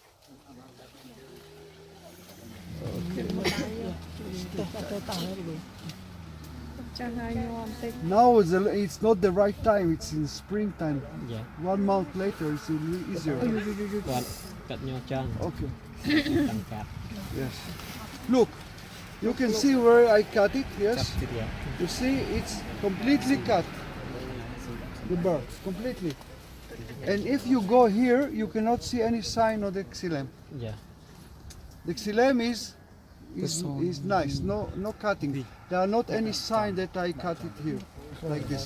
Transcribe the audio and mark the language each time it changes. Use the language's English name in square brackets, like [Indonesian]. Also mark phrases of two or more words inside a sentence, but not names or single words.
[English] Now it's not the right time. It's in springtime. Yeah. 1 month later, it's easier. [Khmer] គាត់កាត់ញ័រចឹង [English] Okay. [Khmer] តាំងកាត់ [English] Yes. Look, you can see where I cut it. Yes. [Khmer] កាត់ទៀតយ៉ា [English] You see, it's completely cut. The bark completely. And if you go here, you cannot see any sign of the xylem. [Khmer] យ៉ា [English] The xylem is nice. No cutting. There are not any sign that I cut it here, like this.